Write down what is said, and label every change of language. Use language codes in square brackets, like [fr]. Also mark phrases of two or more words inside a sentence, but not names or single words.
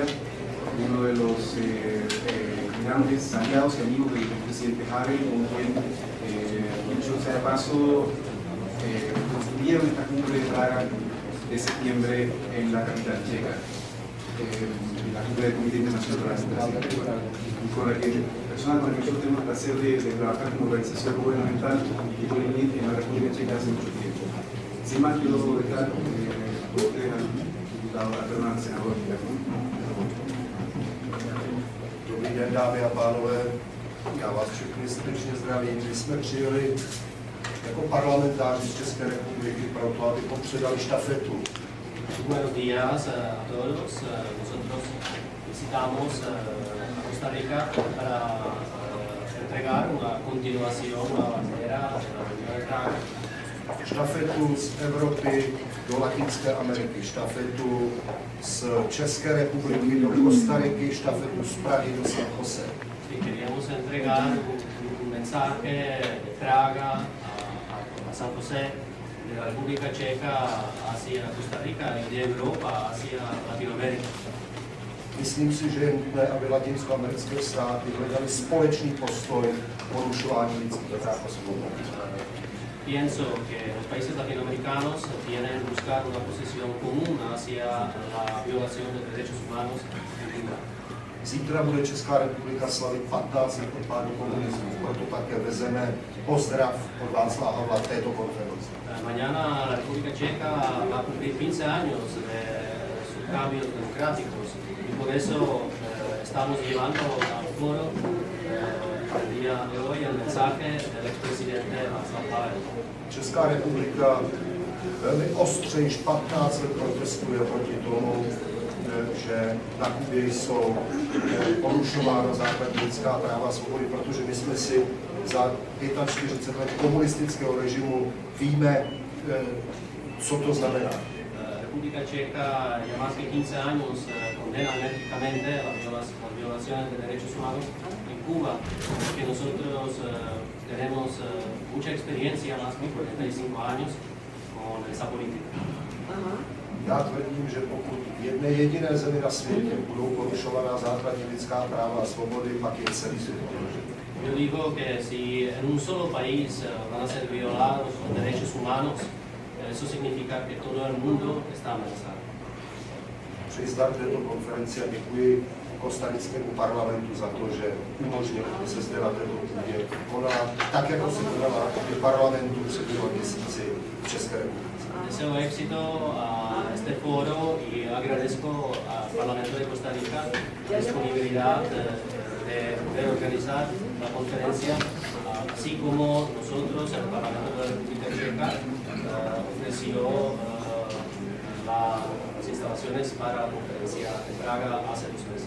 [es] Uno de los grandes aliados y amigos del presidente Havel, con quien, dicho sea de paso, construyeron esta cumbre de Praga de septiembre en la capital checa, la cumbre del Comité Internacional para la Democracia, y con la que personas con la que nosotros tenemos el placer de trabajar como organización gubernamental y política en la República Checa hace mucho tiempo. Sin más, quiero dejar a ustedes al diputado, al senador. [cs] Dobrý den, dámy a pánové, já vás všechny srdečně zdravím. My jsme přijeli jako parlamentáři z České republiky proto, abychom předali štafetu. [es] Buenos días a todos. Nosotros visitamos Costa Rica para entregar una continuación a la bandera de la Unión de Praga. [cs] Štafetu z Evropy do Latinské Ameriky, štafetu z České republiky do Kostariky, štafetu z Prahy do San Jose. [es] Y queríamos entregar un mensaje de Praga a San José, de la República Checa hacia hacia Costa Rica y de Europa hacia Latinoamérica. [cs] Myslím si, že je nutné, aby latinskoamerické státy hledali společný postoj k porušování lidských práv a svobod. [es] Pienso que los países latinoamericanos tienen que buscar una posición común hacia la violación de derechos humanos en Cuba. [cs] Zítra bude Česká republika slavit 15 let od pádu komunismu, proto také vezeme pozdrav od Václava Havla této konference. [es] Mañana la República Checa va a cumplir 15 años de sus cambios democráticos y por eso estamos llevando al foro el día de hoy el mensaje del expresidente Václav Havel. [cs] Česká republika velmi ostře již 15 let protestuje proti tomu, že na Kubě jsou porušována základní lidská práva a svobody, protože my jsme si za 45 let komunistického režimu víme, co to znamená. [es] República Checa ya más que 15 años condena enérgicamente las violaciones de derechos humanos en Cuba, que nosotros tenemos mucha experiencia, más de 45 años, con esa política. [cs] Já tvrdím, že pokud v jedné jediné zemi na světě budou porušovaná základní lidská práva a svobody, pak je celý svět ohrožen. [es] Yo digo que si en un solo país van a ser violados los derechos humanos, eso significa que todo el mundo está amenazado. [cs] Přeji zdar této konferenci a děkuji kostarickému parlamentu za to, že umožnil, aby se zde na této půdě konala tak, jako se konala v parlamentu před 2 měsíci v České republice. [es] Deseo éxito a este foro y agradezco al Parlamento de Costa Rica la disponibilidad de poder organizar la conferencia, así como nosotros, el Parlamento de la República Checa, ofreció las instalaciones para la conferencia en Praga hace 2 meses.